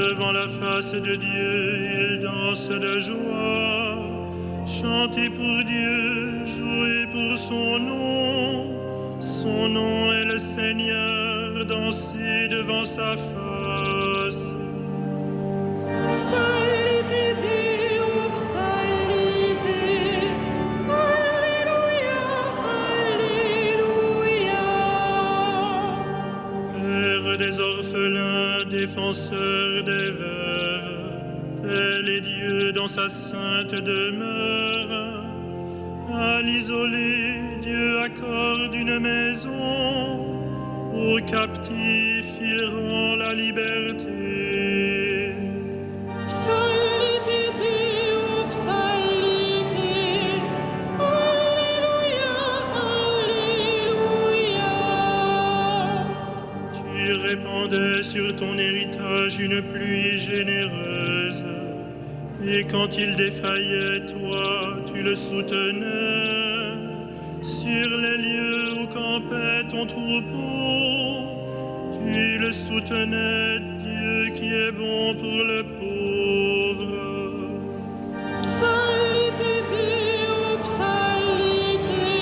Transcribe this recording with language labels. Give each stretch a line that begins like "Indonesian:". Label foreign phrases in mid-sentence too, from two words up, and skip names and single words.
French: devant la face de Dieu, ils dansent de joie. Chantez pour Dieu, jouez pour son nom. Son nom est le Seigneur, dansez devant sa face.
Latin: Psalite Deo, psalite.
French: Alléluia, Alléluia. Père des orphelins, défenseur des veuves, tel est Dieu dans sa sainte demeure. À l'isolé, Dieu accorde une maison. Aux captifs, il rend la liberté.
Latin: Psalite Deo, psalite.
French: Alléluia, Alléluia. Tu répandais sur ton héritage une pluie généreuse. Et quand il défaillait, toi, tu le soutenais. Sur les lieux où campait ton troupeau, tu le soutenais, Dieu qui est bon pour le pauvre.
Latin: Psalite Deo, psalite.